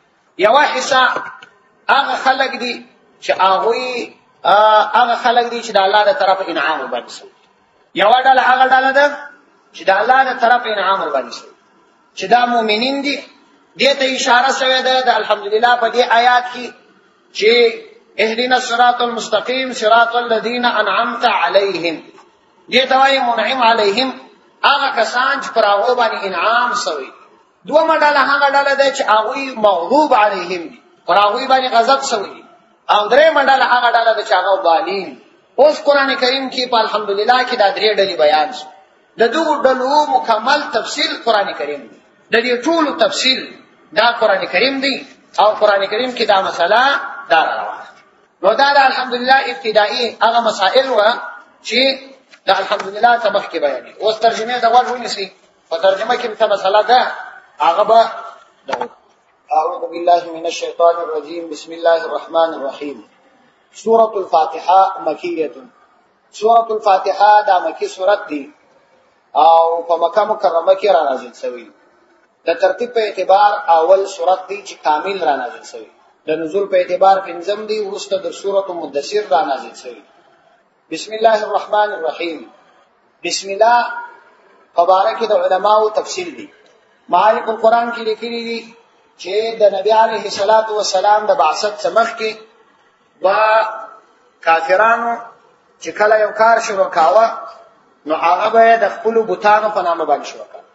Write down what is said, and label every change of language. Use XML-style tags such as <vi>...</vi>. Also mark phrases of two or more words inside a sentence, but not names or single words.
<ps>یو حصہ هغه خلق دي چې هغه خلق دي چې د الله تر طرف انعام وباسي. یو ډله هغه ډله ده چې د الله تر طرف انعام وباسي چې دا مؤمنین دي. دې ته اشاره شوې ده د الحمدلله په دې آیات کې چې</ps> <ar>اهدنا الصراط المستقيم صراط الذين انعمت عليهم.</ar> <ps>دې ته وايي</ps> <ar>منعم عليهم</ar> <ps>هغه کسان چې پر هغه باندې انعام شوی. دوه ډله هغه ډله ده چې هغه</ps> <ar>مغضوب عليهم</ar> <ps>دي پر هغه باندې غضب شوی. او درې ډله هغه ډله ده چې هغه ضالین. اوس قران کریم کې په الحمدلله کې دا درې ډلې بیان شو. د دوه ډلو مکمل تفصیل قران کریم دی. د دې ټولو تفصیل دا قران کریم دی او قران کریم کې دا مسله دا روانه. نو دا الحمدلله ابتدائي هغه مسائل و چې دا الحمدلله تبخ کې بیان. اوس ترجمه دا ورونی سي په ترجمه کې څه مسله ده هغه به</ps> <ar>اعوذ بالله من الشیطان الرجیم بسم الله الرحمن الرحیم.</ar> <ps>سورة الفاتحه مکیه. سورة الفاتحه دا مکی سورت دی او په مکه مکرمه کې را نازل شوی. د ترتیب په اعتبار اول سورت دی چې کامل را نازل شوی. د نزول په اعتبار پنځم دی ورسته د سورۃ مدثر را نازل شوی.</ps> <ar>بسم الله الرحمن الرحیم.</ar> <ps>بسم الله مبارک د علماو تفصیل دی. معارف القرآن کې لیکلي دي چې د نبی</ps> <ar>علیه الصلاۃ والسلام</ar> <ps>د بعثت سمخ کې با کافرانو چې کله یو کار شروع کاوه نو هغه به د خپل بوتانو په نامه باندې شروع کاوه.</ps>